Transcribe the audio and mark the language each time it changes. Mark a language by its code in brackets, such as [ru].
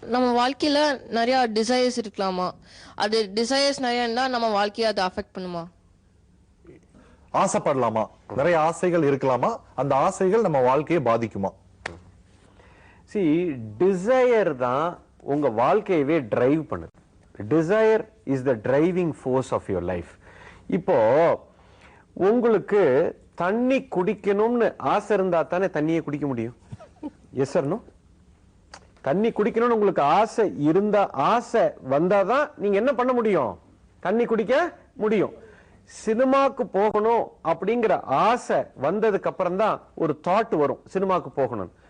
[ta] நம்ம வாழ்க்கையில நிறைய டிசைர்ஸ் இருக்கலாமா? அது டிசைர்ஸ் நிறைய இருந்தா நம்ம வாழ்க்கையை அது அஃபெக்ட் பண்ணுமா? ஆசைப்படலாமா? நிறைய ஆசைகள் இருக்கலாமா? அந்த ஆசைகள் நம்ம வாழ்க்கையை பாதிக்குமா? [en] See, [ta] desire தான் உங்க வாழ்க்கையவே டிரைவ் பண்ணுது. [en] Desire is the driving force of your life. [ta] இப்போ உங்களுக்கு தண்ணி குடிக்கணும்னு ஆசை இருந்தா தானே தண்ணியை குடிக்க முடியும். [en] Yes or no? [ta] தண்ணி குடிக்கணும்னு உங்களுக்கு ஆசை இருந்தா, ஆசை வந்தாதான் நீங்க என்ன பண்ண முடியும்? தண்ணி குடிக்க முடியும். சினிமாக்கு போகணும் அப்படிங்கிற ஆசை வந்ததுக்கு அப்புறம் தான் ஒரு தாட் வரும் சினிமாக்கு போகணும்.